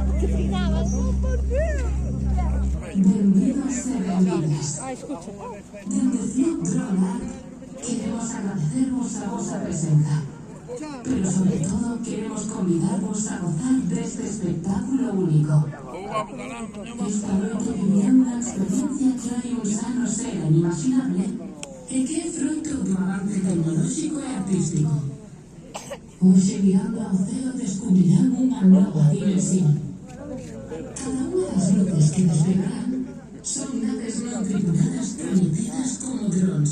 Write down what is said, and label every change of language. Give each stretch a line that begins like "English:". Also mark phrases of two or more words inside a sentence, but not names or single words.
Spanish: ¿Qué peinabas? Ah, escucha. Queremos agradecervos a vuestra presencia, pero sobre todo queremos convidarvos a gozar de este espectáculo único. Esta noche vivirán una experiencia que
Galician: hai uns anos era inimaginable e que é froito do avance tecnolóxico e artístico. Hoxe, mirando ao ceo, descubrirán unha nova dimensión. Cada unha das luces que despegarán son naves non tripuladas coñecidas como drones.